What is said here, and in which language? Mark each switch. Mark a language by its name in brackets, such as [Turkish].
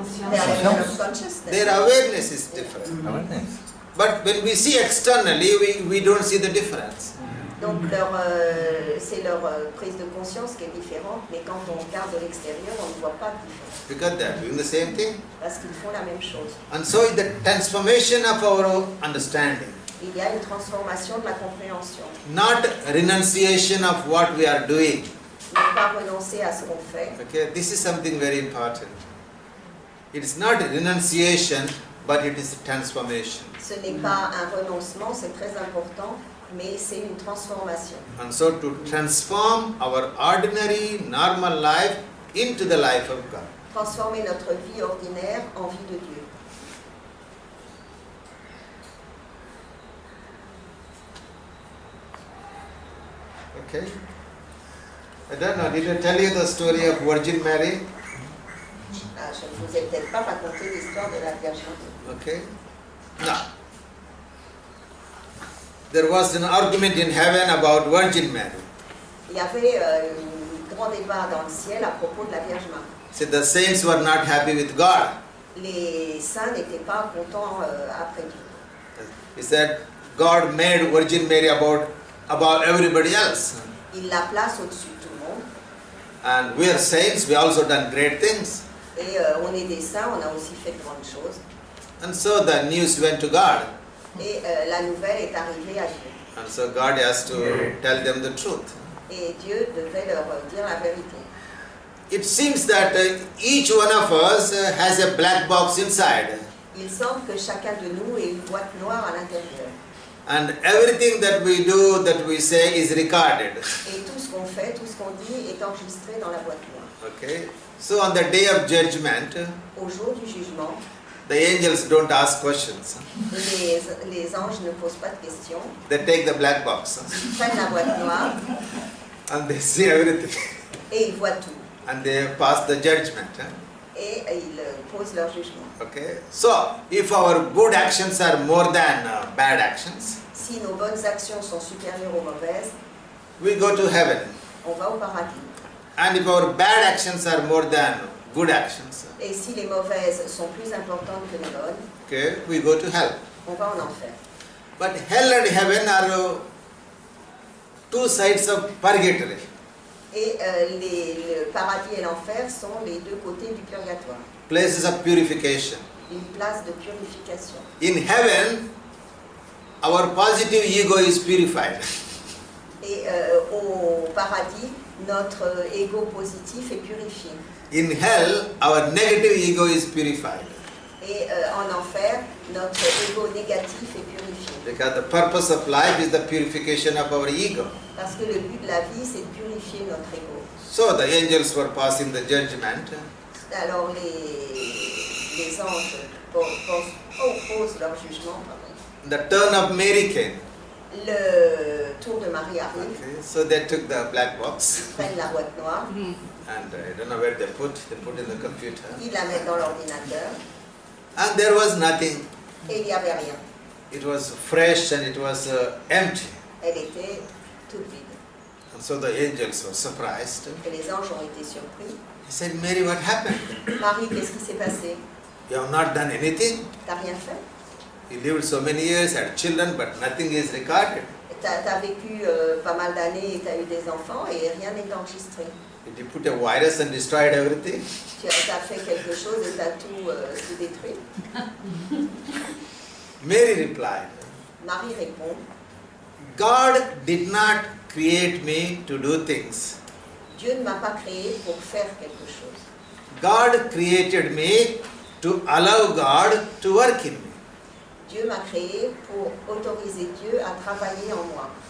[English] Their level of consciousness. Their awareness is different. Awareness. But when we see externally, we don't see the difference. [French] Donc c'est leur prise de conscience qui est différente, mais quand on regarde de l'extérieur, on ne voit pas de différence. [English] Because they are doing the same thing. [French] Parce qu'ils font la même chose. [English] And so is the transformation of our understanding. [French] Il y a une transformation de la compréhension. [English] Not renunciation of what we are doing. [French] Ne pas renoncer à ce qu'on fait. [English] Okay, this is something very important. It is not renunciation, but it is transformation. [French] Ce n'est pas un renoncement, c'est très important, mais c'est une transformation. [English] And so to transform our ordinary, normal life into the life of God. [French] Transformer notre vie ordinaire en vie de Dieu. [English] Okay? I don't know, did I tell you the story of Virgin Mary? [French] Ah, je ne vous ai peut-être pas raconté l'histoire de la Vierge Marie. [English] Okay? Now, there was an argument in heaven about Virgin Mary. [French] Il y avait un grand débat dans le ciel à propos de la Vierge Marie. [English] So the saints were not happy with God. [French] Les saints n'étaient pas contents après Dieu. [English] He said, God made Virgin Mary about everybody else. [French] Il la place au-dessus de tout le monde. [English] And we are saints, we also done great things. [French] Et on est des saints, on a aussi fait de grandes choses. [English] And so the news went to God. [French] Et la nouvelle est arrivée à Dieu. [English] And so God has to tell them the truth. [French] Et Dieu devait leur dire la vérité. [English] It seems that each one of us has a black box inside. [French] Il semble que chacun de nous ait une boîte noire à l'intérieur. [English] And everything that we do, that we say is recorded. [French] Et tout ce qu'on fait, tout ce qu'on dit est enregistré dans la boîte noire. [English] Okay? So on the day of judgment, [French] Au jour du jugement, [English] the angels don't ask questions. [French] les anges ne posent pas de questions. [English] They take the black box [French] Ils prennent la boîte noire [English] and they see everything. [French] et ils voient tout. [English] And they pass the judgment. [French] Et ils posent leur jugement. [English] Okay? So, if our good actions are more than bad actions, [French] Si nos bonnes actions sont supérieures aux mauvaises, [English] we go to heaven. [French] on va au paradis. [English] And if our bad actions are more than good actions, [French] Et si les mauvaises sont plus importantes que les bonnes, [English] okay, we go to hell. [French] on va en enfer. [English] But hell and heaven are two sides of purgatory. [French] Et le paradis et l'enfer sont les deux côtés du purgatoire. [English] Places of purification. [French] Une place de purification. [English] In heaven, our positive ego is purified. [French] Et au paradis, notre ego positif est purifié. [English] In hell, our negative ego is purified. [French] Et en enfer, notre ego négatif est purifié. [English] Because the purpose of life is the purification of our ego. [French] Parce que le but de la vie, c'est de purifier notre ego. [English] So the angels were passing the judgment. [French] Alors les anges posent leur jugement. [English] The turn of Mary came. [French] Le tour de Marie arrive. [English] Okay, so they took the black box. [French] Ils prennent la boîte noire. [English] And I don't know where they put in the computer. [French] Ils la mettent dans l'ordinateur. [English] And there was nothing. [French] Et il n'y avait rien. [English] It was fresh and it was empty. [French] Elle était toute vide. [English] And so the angels were surprised. [French] Et les anges ont été surpris. [English] He said, Mary, what happened? [French] Marie, qu'est-ce qui s'est passé? [English] You have not done anything. [French] T'as rien fait? [English] You lived so many years, had children, but nothing is recorded. [French] T'as vécu pas mal d'années et t'as eu des enfants et rien n'est enregistré. [English] Did you put a virus and destroyed everything? [French] Tu as fait quelque chose et t'as tout détruit. [English] Mary replied, [French] Marie répond, [English] God did not create me to do things. [French] Dieu ne m'a pas créé pour faire quelque chose. [English] God created me to allow God to work in me. [French] Dieu m'a créé pour autoriser Dieu à travailler en moi.